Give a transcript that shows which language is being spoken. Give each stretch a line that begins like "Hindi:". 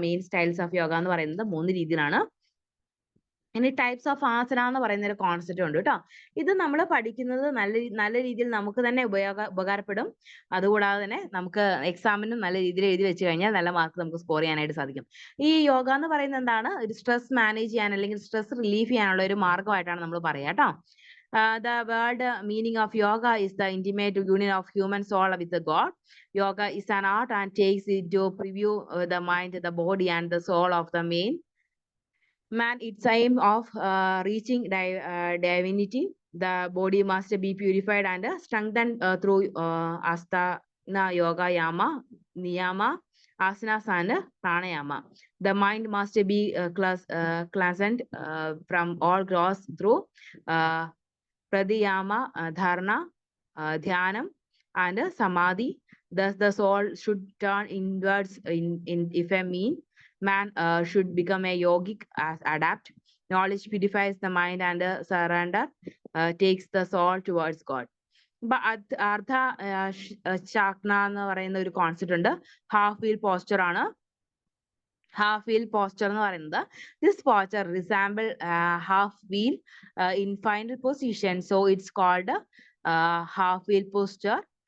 Malayalam: Main styles of yoga എന്ന് പറയുന്നത് 3 രീതിയിലാണ്. ഇനി ടൈപ്സ് ഓഫ് ആസന എന്ന് പറയുന്ന ഒരു കോൺസെപ്റ്റ് ഉണ്ട് കേട്ടോ. ഇത് നമ്മൾ പഠിക്കുന്നത് നല്ല രീതിയിൽ നമുക്ക് തന്നെ ഉപകാരപ്പെടും. അതുകൂടാതെ തന്നെ നമുക്ക് എക്സാമിനും നല്ല രീതിയിൽ എഴുതി വെച്ച് കഴിഞ്ഞാൽ നല്ല മാർക്ക് നമുക്ക് സ്കോർ ചെയ്യാനായിട്ട് സാധിക്കും. ഈ യോഗ എന്ന് പറയുന്നത് എന്താണ്? ഒരു സ്ട്രെസ് മാനേജ് ചെയ്യാൻ അല്ലെങ്കിൽ സ്ട്രെസ് റിലീഫ് ചെയ്യാനുള്ള ഒരു മാർഗമായിട്ടാണ് നമ്മൾ പറയുക കേട്ടോ.
English: The word meaning of yoga is the intimate union of human soul with the God. Yoga is an art and takes into preview the mind, the body, and the soul of the man. Its aim of reaching divinity. The body must be purified and strengthened through asthana, yoga, yama, niyama, asanas, and pranayama. The mind must be cleansed from all gross through pradhyama, dharana, dhyanam, and samadhi. Thus, the soul should turn inwards if a man should become a yogic as adapt. Knowledge purifies the mind and surrender takes the soul towards God.
Malayalam: അർദ്ധ ചാക്ന എന്ന് പറയുന്ന ഒരു concept ഉണ്ട്.
English: Half wheel posture ആണ്. Half wheel posture
Malayalam: എന്ന് പറയുന്നത്
English: This posture resemble half wheel in final position, so it's called half wheel posture.